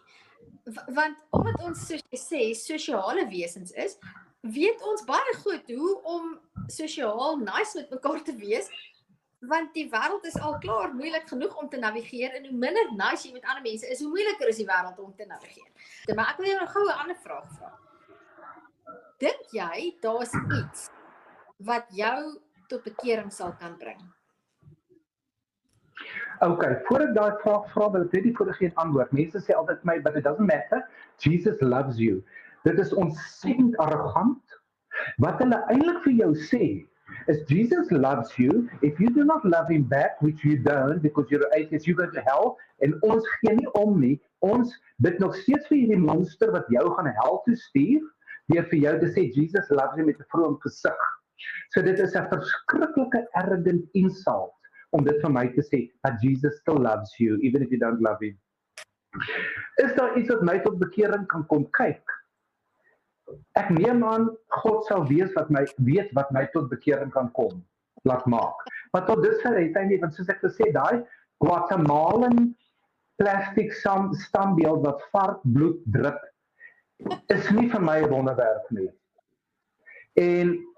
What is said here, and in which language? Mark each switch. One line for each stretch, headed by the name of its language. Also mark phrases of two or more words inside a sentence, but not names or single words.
Afrikaans: Want omdat ons soos jy sê sosiale wesens is, weet ons baie goed hoe om sosiaal nice met mekaar te wees, want die wêreld is al klaar moeilik genoeg om te navigeer en hoe minder nice jy met ander mense is, hoe moeiliker is die wêreld om te navigeer. Maar ek wil jou nog gou 'n ander vraag vra. Dink jy daar's iets wat jou tot bekering sal kan bring? Okay, voor ek daai vraag vra, wil ek net die vorige een antwoord. Mense sê altyd my,
English: but it doesn't matter. Jesus loves you.
Afrikaans: Dit is ontsettend arrogant. Wat hulle eintlik vir jou sê, is
English: Jesus loves you. If you do not love him back, which you don't, because you're an atheist, you go to hell.
Afrikaans: En ons gee nie om nie. Ons bid nog steeds vir hierdie monster wat jou gaan hel toe stuur, deur vir jou te sê,
English: Jesus loves you
Afrikaans: met 'n vroom gesig. So dit is 'n verskriklike arrogant insult om dit vir my te sê,
English: that Jesus still loves you, even if you don't love him.
Afrikaans: Is daar iets wat my tot bekering kan kom? Kyk, ek neem aan, God sal weet wat my tot bekering kan kom, laat maak. Maar tot dusver het hy nie, want soos ek gesê, daai
English: Guatemalan plastic
Afrikaans: standbeeld wat vars bloed drup, is nie vir my 'n wonderwerk nie.